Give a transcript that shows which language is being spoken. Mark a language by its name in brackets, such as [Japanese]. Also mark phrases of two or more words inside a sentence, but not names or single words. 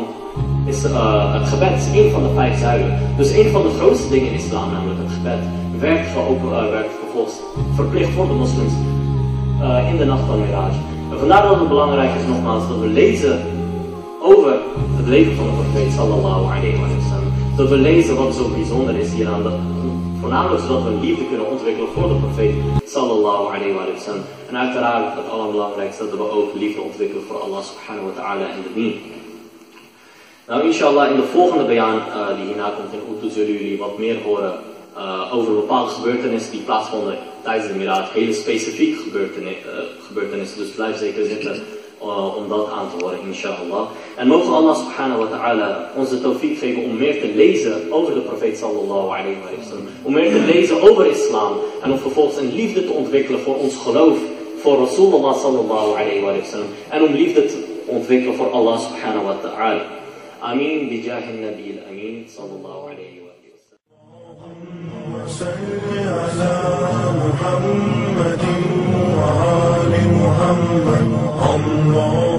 [Dutch] Is het gebed is een van de 5 zuilen. Dus een van de grootste dingen in islam, namelijk het gebed, werd vervolgens verplicht voor de moslims in de nacht van Miraj. En vandaar dat het belangrijk is nogmaals dat we lezen over het leven van de profeet [Arabic] صلى الله عليه وسلم. [Dutch] Dat we lezen wat zo bijzonder is hieraan. Voornamelijk zodat we een liefde kunnen ontwikkelen voor de profeet [Arabic] صلى الله عليه وسلم. [Dutch] En uiteraard het allerbelangrijkste dat we ook liefde ontwikkelen voor [Arabic] الله سبحانه وتعالى [Dutch] en de dien. Nou inshallah in de volgende bayaan die hierna komt in Utu zullen jullie wat meer horen over bepaalde gebeurtenissen die plaatsvonden tijdens de Miraj. Hele specifieke gebeurtenissen, dus blijf zeker zitten om dat aan te horen inshallah. En mogen [Arabic] الله سبحانه وتعالى [Dutch] ons de tawfiq geven om meer te lezen over de profeet [Arabic] صلى الله عليه وسلم. [Dutch] Om meer te lezen over islam en om vervolgens een liefde te ontwikkelen voor ons geloof, voor Rasulullah [Arabic] صلى الله عليه وسلم. [Dutch] En om liefde te ontwikkelen voor [Arabic] الله سبحانه وتعالى. آمين بجاه النبي الأمين صلى الله عليه وسلم.